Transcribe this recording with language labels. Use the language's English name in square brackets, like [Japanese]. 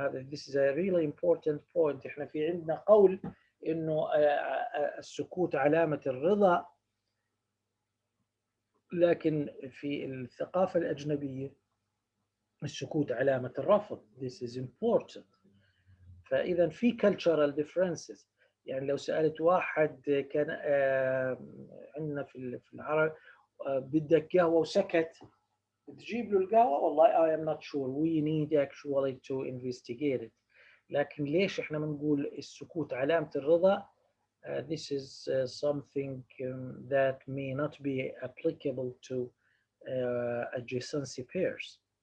[English] This is a really important point. [Arabic] احنا في عندنا قول انه السكوت علامة الرضا، لكن في الثقافة الأجنبية السكوت علامة الرفض. [English] This is important. [Arabic] فإذا في [English] cultural differences. [Arabic] يعني لو سألت واحد كان عندنا في العرب بدك قهوة وسكت، تجيب له القهوة؟ والله [English] I am not sure. We need actually to investigate it. [Arabic] لكن ليش احنا بنقول السكوت علامة الرضا؟ [English] This is something that may not be applicable to adjacency pairs.